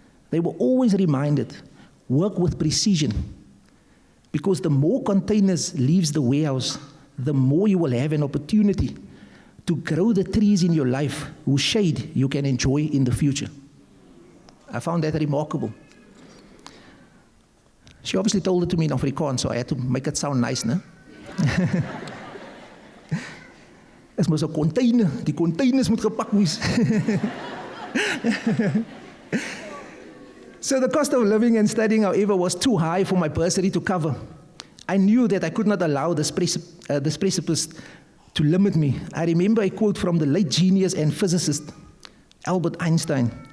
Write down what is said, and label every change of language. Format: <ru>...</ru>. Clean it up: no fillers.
<en>They were always reminded, work with precision, because the more containers leaves the warehouse, the more you will have an opportunity to grow the trees in your life whose shade you can enjoy in the future. I found that remarkable. She obviously told it to me in Afrikaans, so I had to make it sound nice, no?</en> <af>Dit moet 'n container, die containers moet gepak wees.</af> <en>So the cost of living and studying, however, was too high for my bursary to cover. I knew that I could not allow this precipice to limit me. I remember a quote from the late genius and physicist, Albert Einstein.</en>